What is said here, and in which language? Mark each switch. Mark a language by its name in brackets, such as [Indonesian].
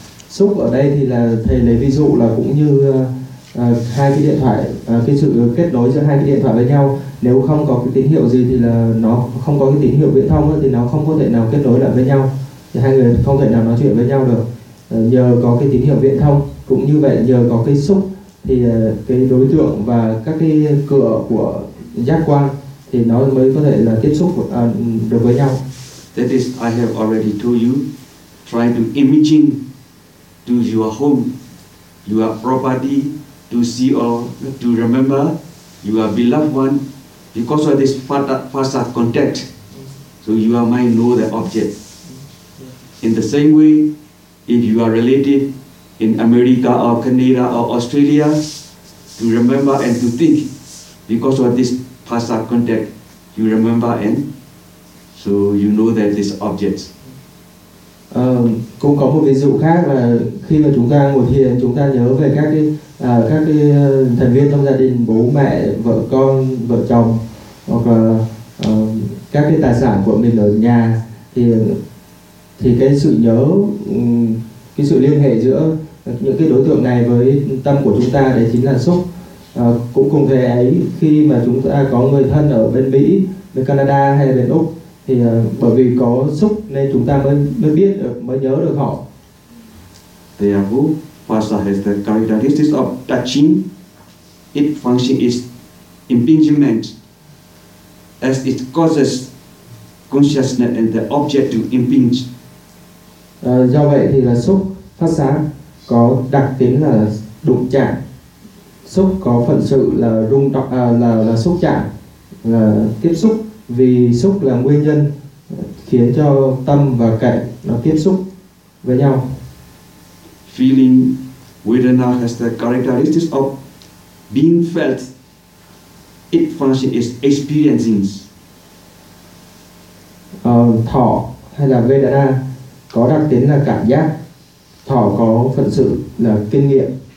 [Vietnamese] Xúc ở đây thì là thầy lấy ví dụ là cũng như hai cái điện thoại, cái sự kết nối giữa hai cái điện thoại với nhau, nếu không có cái tín hiệu gì thì là nó không có cái tín hiệu viễn thông ấy, thì nó không có thể nào kết nối lại với nhau, thì hai người không thể nào nói chuyện với nhau được. Nhờ có cái tín hiệu viễn thông, cũng như vậy nhờ có cái xúc thì cái đối tượng và các cái cửa của giác quan thì nó mới có thể là tiếp xúc được với nhau. [English] That is, I have already told you, try to imagine to your home, your property, to see or to remember your beloved one, because of this past contact, so your mind know the object. In the same way, if you are related in America or Canada or Australia, to remember and to think, because of this past contact, you remember and so you know that this object. [Vietnamese] Cũng có một ví dụ khác là khi mà chúng ta ngồi thiền, chúng ta nhớ về các cái thành viên trong gia đình, bố mẹ, vợ con, vợ chồng, hoặc là các cái tài sản của mình ở nhà, thì cái sự nhớ, cái sự liên hệ giữa những cái đối tượng này với tâm của chúng ta đấy chính là xúc. Cũng cùng thế ấy, khi mà chúng ta có người thân ở bên Mỹ, bên Canada hay bên Úc, thì bởi vì có xúc nên chúng ta mới biết được, mới nhớ được họ. [English] Therefore, Pasa has the characteristics of touching. Its function is impingement, as it causes consciousness and the object to impinge. [Vietnamese] Do vậy thì là xúc phát sáng có đặc tính là đụng chạm. Xúc có phần sự là rung động, là xúc chạm, là tiếp xúc. Vì xúc là nguyên nhân khiến cho tâm và cảnh nó tiếp xúc với nhau. [English] Feeling vedana has the characteristics of being felt. Its function is experiencing. [Vietnamese] Thọ hay là vedana có đặc tính là cảm giác. Thọ có phần sự là kinh nghiệm.